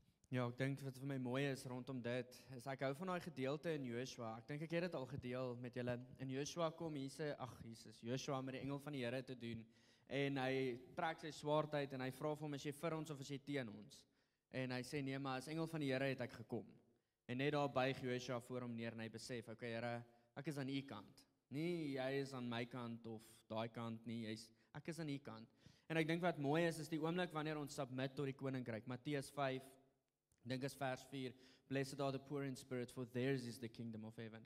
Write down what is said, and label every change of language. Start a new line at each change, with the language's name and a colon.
Afrikaans: Ja, ek dink wat vir my mooi is rondom dit, is ek hou van daai gedeelte in Joshua. Ek dink ek het dit al gedeel met julle. In Joshua kom Joshua met die engel van die Here te doen. En hy trek sy swaard uit en hy vra vir hom, is jy vir ons of is jy teen ons? En hy sê nee, maar as engel van die Here het ek gekom. En net daar buig Joshua voor hom neer en hy besef, okay Here, ek is aan u kant. Nie jy is aan my kant of daai kant nie, ek is aan u kant. En ek dink wat mooi is die oomblik wanneer ons submit tot die koninkryk. Matteus 5, dink is vers 4,
English: Blessed are the poor in spirit, for theirs is the kingdom of heaven.